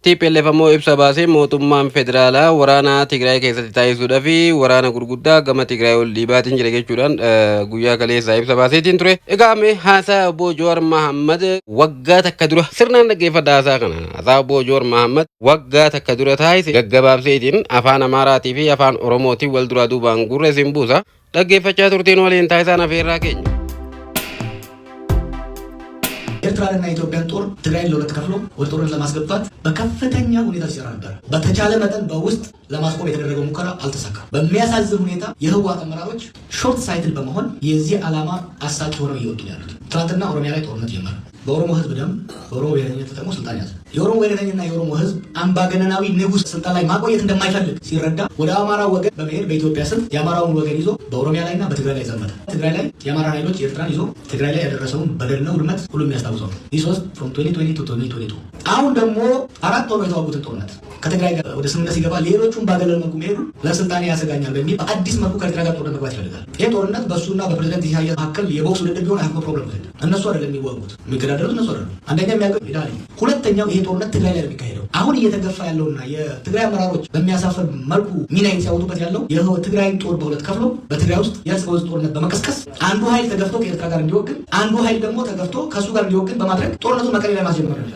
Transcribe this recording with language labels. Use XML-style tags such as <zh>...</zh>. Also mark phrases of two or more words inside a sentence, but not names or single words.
<om>TPLF ammoo ibsa baasee mootummaan federaalaa waraana Tigraay keessatti taasisuudhaa fi waraana gurguddaa gama Tigraay ol dhiibaatiin jira jechuudhaan guyyaa kaleessaa ibsa baaseetiin ture. Egaa mee haasaa obbo Jowaar Mohaammed waggaa takka dura sirnaan dhaggeeffadha haasaa kana. Haasaa obbo Jowaar Mohaammed waggaa takka dura taasise gaggabaabseetiin afaan Amaaraatii fi afaan Oromootiin wal duraa duubaan gurra isin buusa. Dhaggeeffachaa turteen waliin taasisaan afeerraa keenya.</om> <am>ኤርትራንና ኢትዮጵያን ጦር ትግራይን ለሁለት ከፍሎ ወደ ጦርነት ለማስገባት በከፍተኛ ሁኔታ ሲሰራ ነበር። በተቻለ መጠን በውስጥ ለማስቆም የተደረገው ሙከራ አልተሳካም። በሚያሳዝን ሁኔታ የህወሓት አመራሮች</am> <en>short sighted</en> <am>በመሆን የዚህ ዓላማ አሳቂ ሆነው እየወጡ ያሉት። ትናንትና ኦሮሚያ ላይ ጦርነት ጀመረ። በኦሮሞ ህዝብ ደም በኦሮሞ ብሔረተኝነት ተጠቅሞ ስልጣን ያዘ። የኦሮሞ ብሔረተኝነትና የኦሮሞ ህዝብ አምባገነናዊ ንጉስ ስልጣን ላይ ማቆየት እንደማይፈልግ ሲረዳ ወደ አማራው ወገን በመሄድ በኢትዮጵያ ስም የአማራውን ወገን ይዞ በኦሮሚያ ላይና በትግራይ ላይ ዘመተ። ትግራይ ላይ የአማራ ኃይሎች ኤርትራን ይዞ ትግራይ ላይ ያደረሰውን በደልና ውድመት ሁሉም ያስታውሰው።</am> <en>This was from 2020 to 2022።</en> <am>አሁን ደግሞ አራት ወር የተዋጉትን ጦርነት ከትግራይ ጋር ወደ ስምምነት ሲገባ ሌሎቹን ባገለል መልኩ መሄዱ ለስልጣኔ ያሰጋኛል በሚል በአዲስ መልኩ ከኤርትራ ጋር ጦርነት መግባት ይፈልጋል። ይህ ጦርነት በእሱና በፕሬዝዳንት ኢሳያስ መካከል የቦክስ ውድድር ቢሆን አያፍኖ ፕሮብለም ሄድ እነሱ አይደለም የሚዋጉት፣ የሚገዳደሩት እነሱ አይደለም። አንደኛ የሚያውቀው ሄዳል። ሁለተኛው ይሄ ጦርነት ትግራይ ላይ የሚካሄደው አሁን እየተገፋ ያለውና የትግራይ አመራሮች በሚያሳፍር መልኩ ሚና ሲያወጡበት ያለው የትግራይን ጦር በሁለት ከፍሎ በትግራይ ውስጥ የእርስ በርስ ጦርነት በመቀስቀስ አንዱ ኃይል ተገፍቶ ከኤርትራ ጋር እንዲወግን፣ አንዱ ኃይል ደግሞ ተገፍቶ ከሱ ጋር እንዲወግን በማድረግ ጦርነቱን መቀሌ ላይ ማስጀመር ነው።</am>